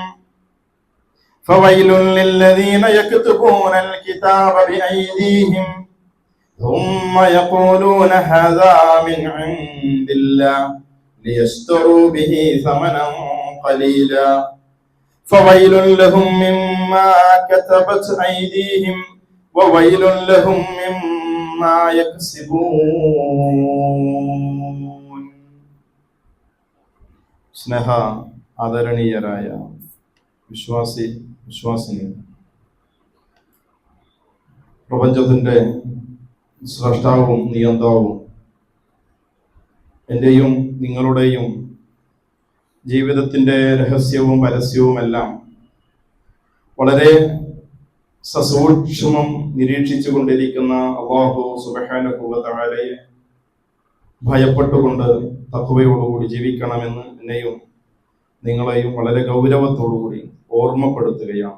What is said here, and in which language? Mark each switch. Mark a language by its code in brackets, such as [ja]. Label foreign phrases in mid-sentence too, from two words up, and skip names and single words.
[ar] فويل للذين يكتبون الكتاب بأيديهم ثم يقولون هذا من عند الله ليشتروا به ثمنا قليلا فويل لهم مما كتبت أيديهم وويل لهم مما يكسبون. [ml] സ്നേഹ ആദരണീയരായ വിശ്വാസിനി, പ്രപഞ്ചത്തിന്റെ സ്രഷ്ടാവും നിയന്താവും എന്റെയും നിങ്ങളുടെയും ജീവിതത്തിന്റെ രഹസ്യവും പരസ്യവുമെല്ലാം വളരെ സസൂക്ഷ്മം നിരീക്ഷിച്ചു കൊണ്ടിരിക്കുന്ന [ar] الله سبحانه و [ml] തആലയെ ഭയപ്പെട്ടുകൊണ്ട് തഖ്വയോടുകൂടി ജീവിക്കണമെന്ന് എന്നെയും നിങ്ങളെയും വളരെ ഗൗരവത്തോടുകൂടി ഓർമ്മപ്പെടുത്തുകയാണ്.